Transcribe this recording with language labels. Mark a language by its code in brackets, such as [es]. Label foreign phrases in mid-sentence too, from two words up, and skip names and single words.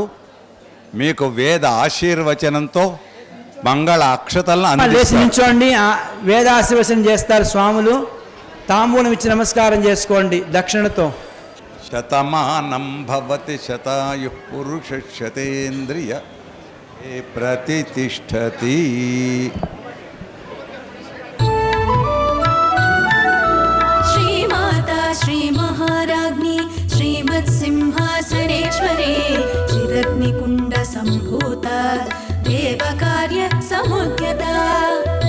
[te] మీకు వేద ఆశీర్వచనంతో మంగళ అక్షతలను లేచి అందిస్తారు. నించోండి. వేద ఆశీర్వచనం చేస్తారు స్వాములు. తాంబూలం ఇచ్చి నమస్కారం చేసుకోండి దక్షిణతో. [sa] శతమానం భవతి శతాయు పురుష శతేంద్రియ ప్రతిష్టతి. श्रीमाता श्रीमहाराज्ञी श्रीमत्सिंहासनेश्वरी चिदग्निकुण्ड सम्भूता देवकार्य समुद्यता